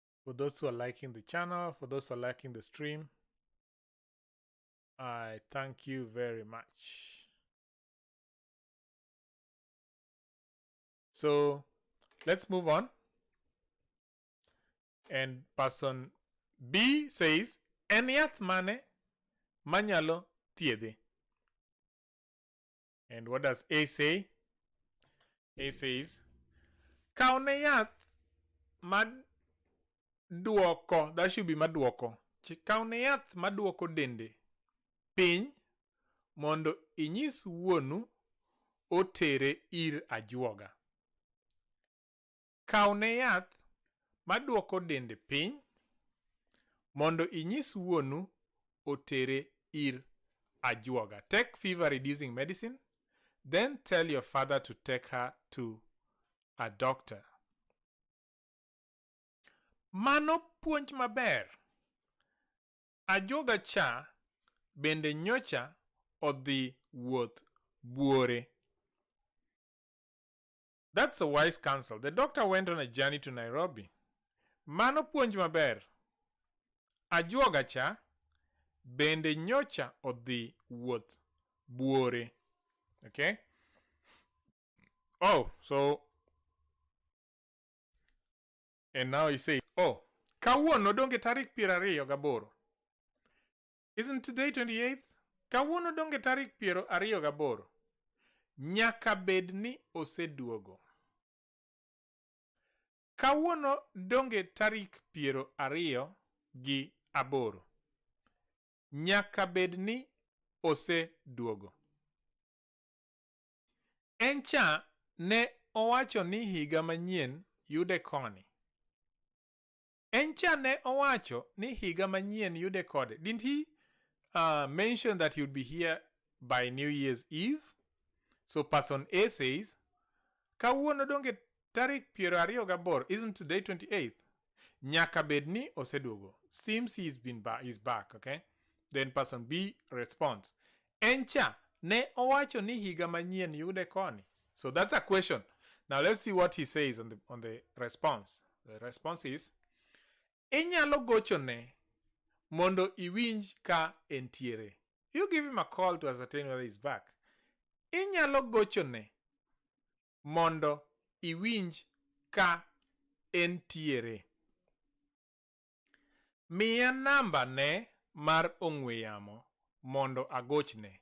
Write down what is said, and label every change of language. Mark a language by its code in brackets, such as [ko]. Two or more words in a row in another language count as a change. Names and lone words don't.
[en] For those who are liking the channel, for those who are liking the stream, I thank you very much. So let's move on. And person B says, [luo] en yath mane manyalo thiedhe? [en] And what does A say? A says, [luo] kaune yath maduoko, [en] that should be maduoko. [luo] Kaune yath maduoko dende piny mondo inyis wuonu otere ir ajuoga. Kaune yath maduoko dende piny mondo inyis wuonu otere ir ajuoga. [en] Take fever reducing medicine, then tell your father to take her to a doctor. [luo] Mano puonj maber. Ajuoga cha bende nyocha odhi wuoth buore. [en] That's a wise counsel. The doctor went on a journey to Nairobi. [luo] Mano puonj maber. Ajuoga cha bende nyocha odhi wuoth buore. [en] Okay? Oh, so, and now he says, [luo] oh, kawuono donge tarik 28. [en] Isn't today 28th? [luo] Kawuono donge tarik 28. Nyaka bed ni oseduogo. Kawuono donge tarik 28. Nyaka bed ni oseduogo. Encha ne owacho ni higa manyien yude koni. Encha ne owacho ni higa manyien yude kode. [en] Didn't he mention that he would be here by New Year's Eve? So person A says, [luo] kawuono donge tarik 28. [en] Isn't today 28th? [luo] Nyaka bedni oseduogo. [en] Seems he's back, okay? Then person B responds, [luo] encha ne owacho ni higa manyien yude koni. [en] So that's a question. Now let's see what he says on the response. The response is, [luo] inyalo gochone mondo iwinj ka entiere. [en] You give him a call to ascertain whether he's back. [luo] Inyalo gochone mondo iwinj ka entiere. Miya namba ne mar ong'we yamo mondo agochne.